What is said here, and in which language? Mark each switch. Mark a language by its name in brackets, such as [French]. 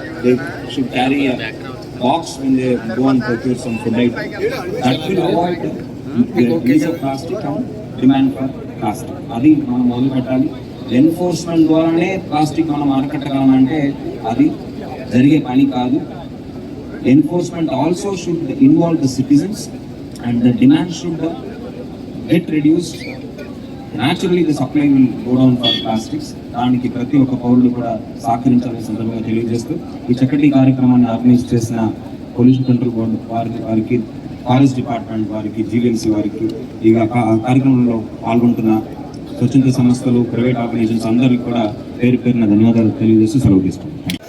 [English] They should carry a box when they go and procure some food item. That will avoid use of plastic and demand for plastic. [Telugu] అది మనం మొదలు పెట్టాలి. Enforcement ద్వారానే plastic మనం అరకట్టగలమంటే అది జరిగే పని కాదు. [English] Enforcement also should involve the citizens and the demand should get reduced. Naturally the supply will go down for plastics. [Telugu] దానికి ప్రతి ఒక్క పౌరుడు కూడా సహకరించాలని సందర్భంగా తెలియజేస్తూ ఈ చక్కటి కార్యక్రమాన్ని ఆర్గనైజ్ చేసిన పొల్యూషన్ కంట్రోల్ బోర్డు వారికి, ఫారెస్ట్ డిపార్ట్మెంట్ వారికి, జీవీఎంసీ వారికి, ఈ కార్యక్రమంలో పాల్గొంటున్న స్వచ్ఛంద సంస్థలు, ప్రైవేట్ ఆర్గనైజేషన్స్ అందరికీ కూడా పేరు పేరున ధన్యవాదాలు తెలియజేస్తూ సెలవు తీసుకుంటాం.